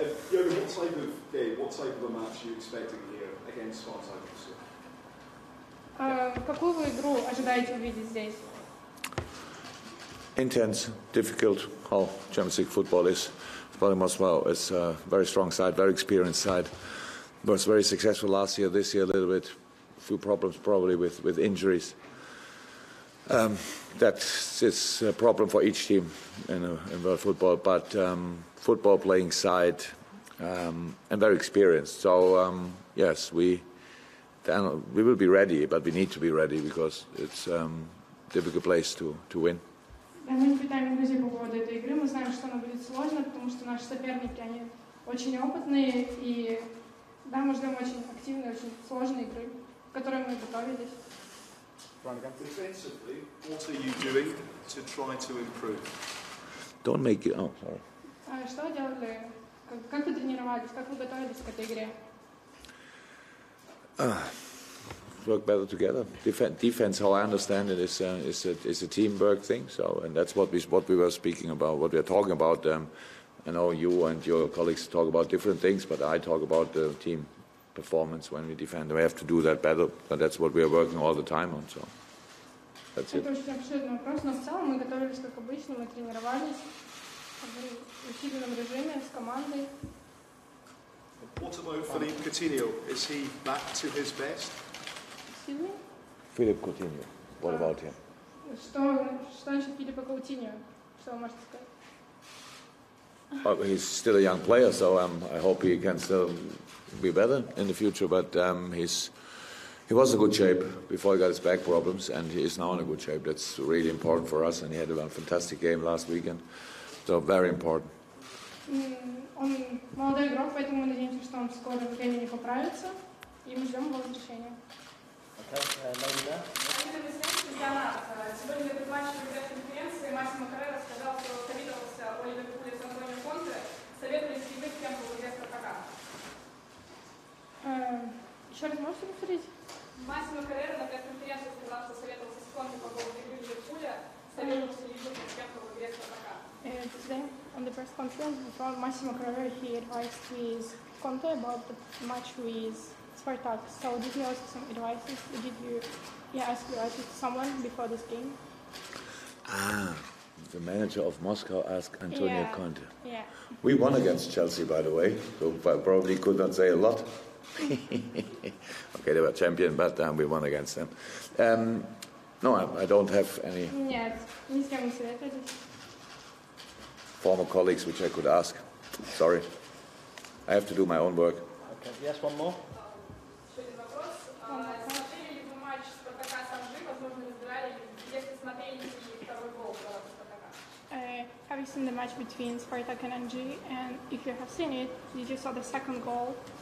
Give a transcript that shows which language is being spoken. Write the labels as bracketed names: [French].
[English] Jürgen, what type of a match are you expecting here against Spartak Moscow? [Russian] Какую вы игру ожидаете увидеть здесь? [English] Intense, difficult, how Champions League football is. Spartak Moscow is a very strong side, very experienced side. Was very successful last year. This year a little bit, a few problems probably with injuries. That is a problem for each team in world football, but football playing side and very experienced. So yes, we will be ready, but we need to be ready because it's a difficult place to win. [Russian] Мы не питаем иллюзий по поводу этой игры. Мы знаем, что она будет сложной, потому что наши соперники, они очень опытные, и да, мы ждем очень активной, очень сложной игры, к которой мы готовились. [English] Defensively, what are you doing to try to improve? Don't make it. Oh, sorry. [Russian] Что вы делали? Как вы тренировались? Как вы готовились к этой игре? [English] Work better together. Defense, how I understand it, is a teamwork thing. So, and that's what we were speaking about, what we are talking about. I know you and your colleagues talk about different things, but I talk about the team performance when we defend. We have to do that better, but that's what we are working all the time on. So, that's it. [Russian] Это очень обширный вопрос, но в целом мы готовились как обычно, мы тренировались в усиленном режиме с командой. [English] What about Philippe Coutinho? Is he back to his best? Excuse me? Philippe Coutinho. What about him? [Russian] Что насчет Филиппа Каутиньо? Что вы можете сказать? [English] He's still a young player, so I hope he can still be better in the future. But he was in good shape before he got his back problems, and he is now in a good shape. That's really important for us, and he had a fantastic game last weekend, so very important. [Russian] Он молодой игрок, поэтому мы надеемся, что он в скором времени поправится, и мы ждем его возвращения. Сегодня перед матчем пресс-конференции Массимо Каррера сказал, что советовался о Ливерпуле с Антонио Конте. Советовались ли вы с кем-то во главе Спартака? Еще раз можете повторить? Массимо Каррера на пресс-конференции сказал, что советовался с Конте по поводу игры Ливерпуля. Советовался ли вы с кем-то во главе Спартака? [English] Today, on the press conference, before Massimo Carrera, he advised with Conte about the match with Spartak. So did you ask some advice? Did you ask advice to someone before this game? The manager of Moscow asked Antonio Conte. Yeah. We won against Chelsea, by the way, so I probably could not say a lot. Okay, they were champion, but we won against them. No, I don't have any [Russian] Нет, ни с кем не советовались. [English] former colleagues which I could ask. Sorry. I have to do my own work. Okay, yes, one more. [Russian] Еще один вопрос. Смотрели ли вы матч Спартака с Анжи? Возможно, разбирали ли, если смотрели ли второй гол Спартака? [English] Have you seen the match between Spartak and Anji? And if you have seen it, did you saw the second goal?